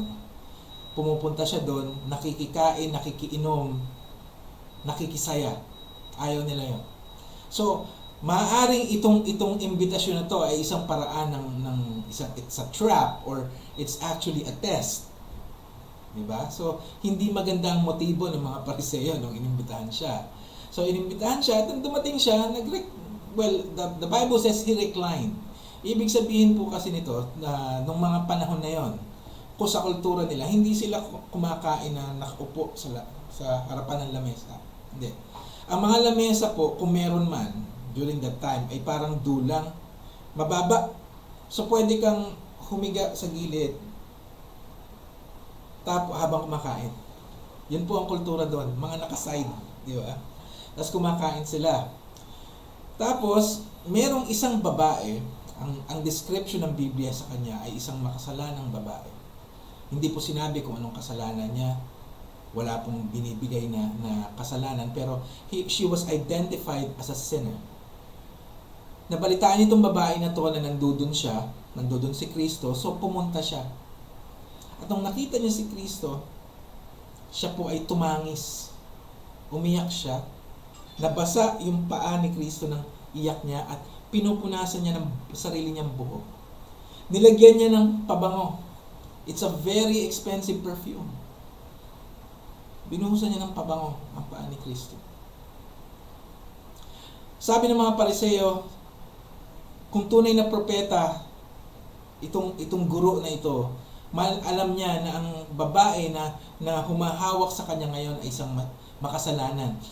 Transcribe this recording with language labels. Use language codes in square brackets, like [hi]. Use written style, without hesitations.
[tl] No? Pumupunta siya doon, nakikikain, nakikiinom, nakikisaya. Ayaw nila yun. So, maaaring itong imbitasyon na to ay isang paraan [en] it's a trap or it's actually a test. [tl] Diba? So, hindi maganda ang motibo ng mga Pariseo nung inimbitahan siya. So, inimbitahan siya, at dumating siya, [en] the Bible says he reclined. [tl] Ibig sabihin po kasi nito, na nung mga panahon na yon, kung sa kultura nila, hindi sila kumakain na nakaupo sa harapan ng lamesa. Hindi. Ang mga lamesa po, kung meron man, [en] during that time, [tl] ay parang dulang, mababa. So, pwede kang humiga sa gilid, habang kumakain. Yun po ang kultura doon, mga nakaside, di ba? Tapos kumakain sila. Tapos, merong isang babae, ang description ng Biblia sa kanya ay isang makasalanang babae. Hindi po sinabi kung anong kasalanan niya. Wala pong binibigay na kasalanan. [en] Pero she was identified as a sinner. [tl] Nabalitaan itong babae na to na nandudun si Kristo. So pumunta siya. At nung nakita niya si Kristo, siya po ay tumangis. Umiyak siya. Nabasa yung paa ni Kristo ng iyak niya at pinupunasan niya ng sarili niyang buhok. Nilagyan niya ng pabango. [en] It's a very expensive perfume. [tl] Binuhusan niya ng pabango ang paa ni Kristo. Sabi ng mga Pariseo, kung tunay na propeta, itong guro na ito, alam niya na ang babae na humahawak sa kanya ngayon ay isang makasalanan.